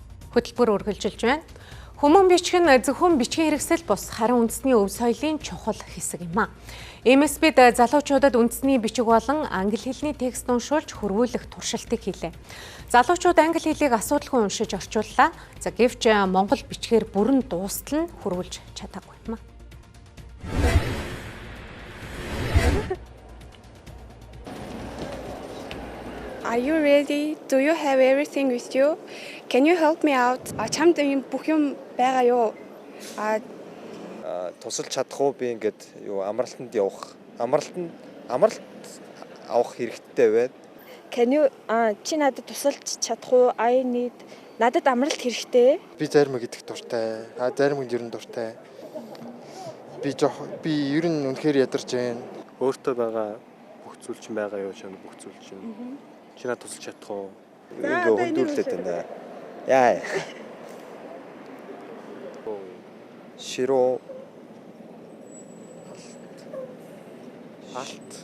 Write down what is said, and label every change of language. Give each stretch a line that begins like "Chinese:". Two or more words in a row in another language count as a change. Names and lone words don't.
Mongolian: хөтөлбөр үргэлжилж байна. Хүмүүн бичиг нь зөвхөн бичгийн хэрэгсэл бус харин үндэсний өв соёлын чухал хэсэг юм а. MSB-д залуучуудад үндэсний бичиг болон англи хэлний текст уншуулж хөрвүүлэх туршилтыг хийлээ. Залуучууд англи хэлийг асуудалгүй уншиж орчууллаа. Гэвч монгол бичгээр бүрэн дуустал нь хөрвүүлж чадаагүй юм а.
English: Are you ready? Do you have everything with you? Can you help me out?
Mongolian: Чамд ийм бүх юм байгаа юу? Тусалж чадах уу би ингээд юу амралтанд явах. Амралт авах хэрэгтэй байна.
English: Can you
Mongolian: чи надад тусалж чадах уу?
English: I need
Mongolian: надад амралт хэрэгтэй. Би зарим идэх дуртай. Зарим нь ер нь дуртай. Би ер нь үнэхээр ядарч байна. Өөртөө байгаа бүх зүйл чинь байгаа юу чам бүх зүйл чинь. Чи надад тусалж чадах уу? Ингээ хөндүүлээд байна. Яа. Широо алт.